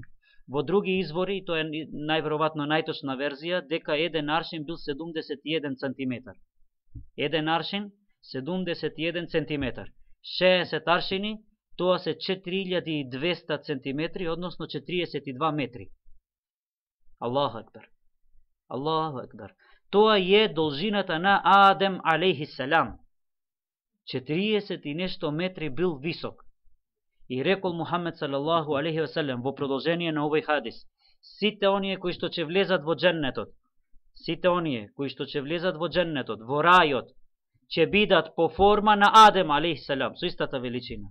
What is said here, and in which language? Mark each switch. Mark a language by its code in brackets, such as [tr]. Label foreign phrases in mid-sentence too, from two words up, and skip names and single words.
[mk] Во други извори, тоа е најверојатно најточна верзија, дека еден аршин бил 71 сантиметар. Еден аршин 71 сантиметар. 60 аршини, тоа се 4200 сантиметри, односно 42 метри. [ar] الله أكبر. الله أكبر. [mk] Тоа е должината на Адем [ar] عليه السلام. [mk] 40 и нешто метри бил висок. И рекол Мухаммед [ar] صلى الله عليه وسلم [mk] во продолжение на овој хадис: сите оние кои што ќе влезат во џеннетот, во рајот, ќе бидат по форма на Адем [ar] عليه السلام, [mk] со истата величина.